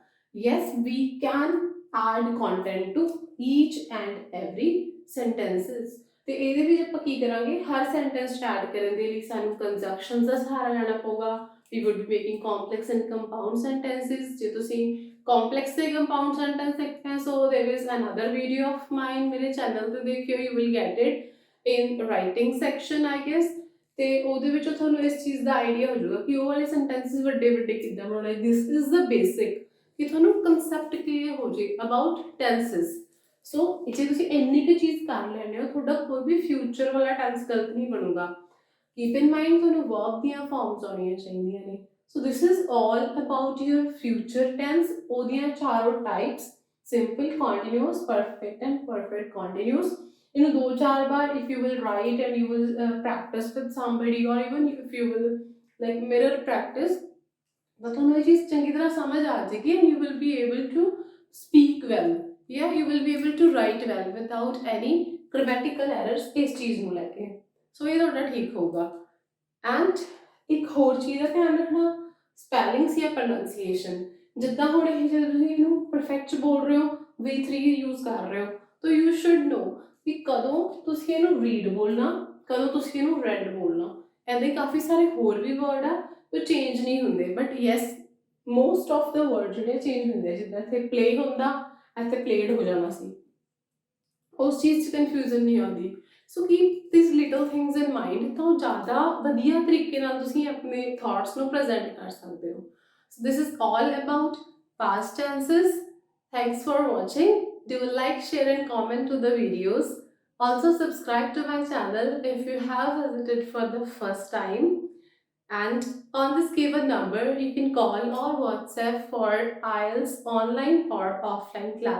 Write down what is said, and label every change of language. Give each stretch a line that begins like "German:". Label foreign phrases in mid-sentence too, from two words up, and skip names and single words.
English: yes we can add content to each and every sentences.
Punjabi: ਤੇ ਇਹਦੇ ਵਿੱਚ ਆਪਾਂ ਕੀ ਕਰਾਂਗੇ, ਹਰ ਸੈਂਟੈਂਸ ਐਡ ਕਰਨ ਦੇ ਲਈ ਸਾਨੂੰ ਕੰਜੰਕਸ਼ਨਸ ਦਾ ਸਹਾਰਾ ਲੈਣਾ ਪਊਗਾ।
English: we would be making complex and compound sentences।
Punjabi: ਜੇ ਤੁਸੀਂ complex ਤੇ
English: compound sentence
Punjabi: ਦੇਖਣਾ,
English: so there is another video of mine
Punjabi: ਮੇਰੇ ਚੈਨਲ ਤੇ ਦੇਖਿਓ,
English: you will get it in writing section I guess।
Punjabi: ਤੇ ਉਹਦੇ ਵਿੱਚੋਂ ਤੁਹਾਨੂੰ ਇਸ ਚੀਜ਼ ਦਾ ਆਈਡੀਆ ਹੋ ਜਾਊਗਾ ਕਿ ਉਹ ਵਾਲੇ ਸੈਂਟੈਂਸਸ ਵੱਡੇ ਵੱਡੇ ਕਿੱਦਾਂ ਬਣਾਉਣੇ।
English: this is the basic,
Punjabi: ਕਿ ਤੁਹਾਨੂੰ
English: concept clear
Punjabi: ਹੋ ਜੇ
English: about tenses.
Punjabi: ਸੋ ਜੇ ਤੁਸੀਂ ਇੰਨੀ ਕੁ ਚੀਜ਼ ਕਰ ਲੈਂਦੇ ਹੋ, ਤੁਹਾਡਾ ਕੋਈ ਵੀ ਫਿਊਚਰ ਵਾਲਾ ਟੈਂਸ ਗਲਤ ਨਹੀਂ ਬਣੂਗਾ।
English: keep in mind
Punjabi: ਤੁਹਾਨੂੰ ਵਰਬ ਦੀਆਂ ਫਾਰਮਸ ਆਉਣੀਆਂ ਚਾਹੀਦੀਆਂ ਨੇ।
English: so this is all about your future tense.
Punjabi: ਉਹਦੀਆਂ ਚਾਰੋਂ
English: types, simple, continuous, perfect and perfect continuous.
Punjabi: ਇਹਨੂੰ ਦੋ ਚਾਰ ਵਾਰ
English: if you will write and you will practice with somebody, or even if you will like mirror practice,
Punjabi: ਤਾਂ ਤੁਹਾਨੂੰ ਇਹ ਚੀਜ਼ ਚੰਗੀ ਤਰ੍ਹਾਂ ਸਮਝ ਆ ਜਾਏਗੀ
English: and you will be able to speak well, yeah, you will be able to write well without any grammatical errors
Punjabi: ਇਸ ਚੀਜ਼ ਨੂੰ ਲੈ ਕੇ। ਸੋ ਇਹ ਤੁਹਾਡਾ ਠੀਕ ਹੋਊਗਾ। ਐਂਡ ਇੱਕ ਹੋਰ ਚੀਜ਼ ਦਾ ਧਿਆਨ ਰੱਖਣਾ, ਸਪੈਲਿੰਗਸ ਜਾਂ ਪ੍ਰੋਨਾਂਸੀਏਸ਼ਨ। ਜਿੱਦਾਂ ਹੁਣ ਇਹ ਜਦੋਂ ਤੁਸੀਂ ਇਹਨੂੰ ਪਰਫੈਕਟ ਬੋਲ ਰਹੇ ਹੋ, V3 ਯੂਜ਼ ਕਰ ਰਹੇ ਹੋ, ਤਾਂ
English: you should know
Punjabi: ਕਿ ਕਦੋਂ ਤੁਸੀਂ ਇਹਨੂੰ ਰੀਡ ਬੋਲਣਾ, ਕਦੋਂ ਤੁਸੀਂ ਇਹਨੂੰ ਰੈਡ ਬੋਲਣਾ। ਇਹਦੇ ਕਾਫੀ ਸਾਰੇ ਹੋਰ ਵੀ ਵਰਡ ਆ ਉਹ ਚੇਂਜ ਨਹੀਂ ਹੁੰਦੇ,
English: but yes most of the word
Punjabi: ਜਿਹੜੇ ਚੇਂਜ ਹੁੰਦੇ, ਜਿੱਦਾਂ ਇੱਥੇ ਪਲੇ ਹੁੰਦਾ, ਇੱਥੇ ਪਲੇਡ ਹੋ ਜਾਣਾ ਸੀ, ਉਸ ਚੀਜ਼ 'ਚ ਕਨਫਿਊਜ਼ਨ ਨਹੀਂ ਆਉਂਦੀ।
English: so keep this little things in mind,
Punjabi: ਤਾਂ ਜ਼ਿਆਦਾ ਵਧੀਆ ਤਰੀਕੇ ਨਾਲ ਤੁਸੀਂ ਆਪਣੇ ਥਾਟਸ ਨੂੰ ਪ੍ਰੈਜ਼ੈਂਟ ਕਰ ਸਕਦੇ ਹੋ।
English: so this is all about past tenses. Thanks for watching. Do like, share and comment to the videos. Also subscribe to my channel if you have visited for the first time. And on this given number, you can call or WhatsApp for IELTS online or offline classes.